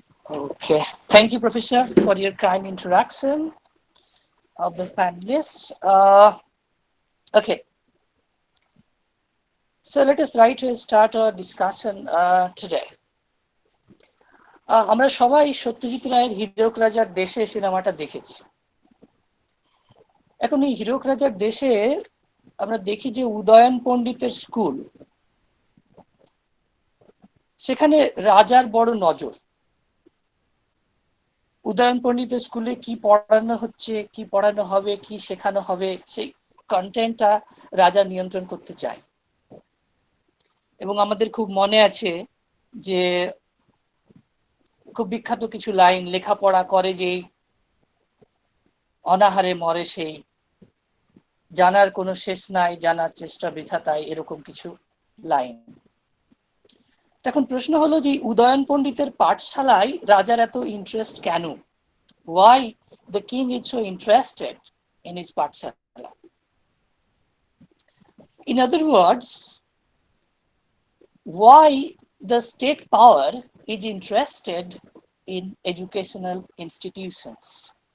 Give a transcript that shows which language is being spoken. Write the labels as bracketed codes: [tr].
[en] Okay, thank you, Professor, for your kind introduction of the panelists. Okay, so let us try to start our discussion today. [bn] আমরা সবাই সত্যজিৎ রায়ের হীরক রাজার দেশে সিনেমাটা দেখেছি। এখন এই হীরক রাজার দেশে আমরা দেখি যে উদয়ন পণ্ডিতের স্কুল, সেখানে রাজার বড় নজর। উদয়ন পণ্ডিতের স্কুলে কি পড়ানো হচ্ছে, কি পড়ানো হবে, কি শেখানো হবে, সেই কন্টেন্টটা রাজা নিয়ন্ত্রণ করতে চায়। এবং আমাদের খুব মনে আছে যে খুব বিখ্যাত কিছু লাইন, লেখাপড়া করে যেই অনাহারে মরে সেই, জানার কোনো শেষ নাই, জানার চেষ্টা বৃথা তাই, এরকম কিছু লাইন। এখন প্রশ্ন হলো যে উদয়ন পণ্ডিতের পাঠশালায় রাজার এত ইন্টারেস্ট কেন? [en] Why the king is so interested in his pathshala? In other words, why the state power is interested in educational institutions?